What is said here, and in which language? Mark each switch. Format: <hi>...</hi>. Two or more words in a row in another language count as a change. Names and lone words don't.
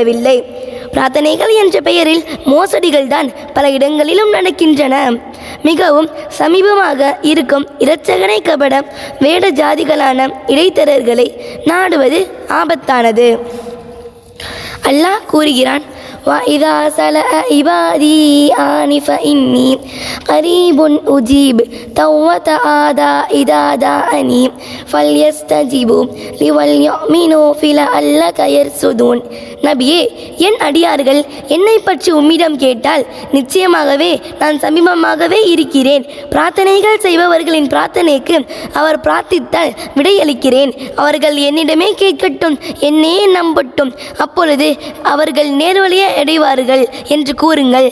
<ta>பிரார்த்தனைகள் என்ற பெயரில் மோசடிகள் தான் பல இடங்களிலும் நடக்கின்றன. மிகவும் சமீபமாக இருக்கும் இரட்சகனை கபட வேட ஜாதிகளான இடைத்தரர்களை நாடுவது ஆபத்தானது. அல்லாஹ் கூறுகிறான்,</ta> <ar>وَإِذَا سَأَلَكَ عِبَادِي عَنِّي فَإِنِّي قَرِيبٌ أُجِيبُ دَعْوَةَ الدَّاعِ إِذَا دَعَانِ فَلْيَسْتَجِيبُوا لِي وَلْيُؤْمِنُوا بِي لَعَلَّهُمْ يَرْشُدُونَ.</ar> <ta>நபியே, என் அடியார்கள் என்னை பற்றி உம்மிடம் கேட்டால் நிச்சயமாகவே நான் சமீபமாகவே இருக்கிறேன். பிரார்த்தனைகள் செய்பவர்களின் பிரார்த்தனைக்கு அவர் பிரார்த்தித்தால் விடையளிக்கிறேன். அவர்கள் என்னிடமே கேட்கட்டும், என்னையே நம்பட்டும், அப்பொழுது அவர்கள் நேர்வழியை அடைவார்கள் என்று கூறுங்கள்.</ta>